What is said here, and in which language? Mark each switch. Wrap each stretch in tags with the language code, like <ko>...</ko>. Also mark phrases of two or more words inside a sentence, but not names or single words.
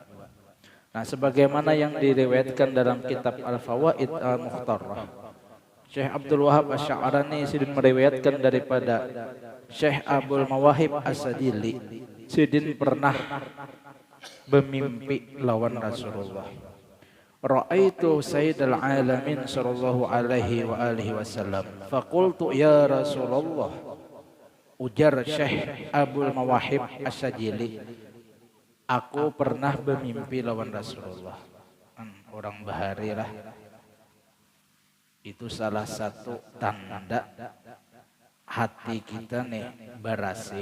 <bjn>Nah sebagaimana yang diriwayatkan dalam kitab Al-Fawaid Al-Mukhtarah, Syekh Abdul Wahab Asy-Sya'rani sidin meriwayatkan daripada Syekh Abul Mawahib As-Sadili, sidin pernah bermimpi lawan Rasulullah.</bjn> <ar>رأيت سيد العالمين صلى الله عليه وعلى آله وسلم. فقلت يا رسول الله.</ar> <bjn>Ujar Syekh Abul Mawahib As-Sadili, aku pernah bermimpi lawan Rasulullah. Orang bahari lah. Itu salah satu tanda hati kita nih berasih.</bjn>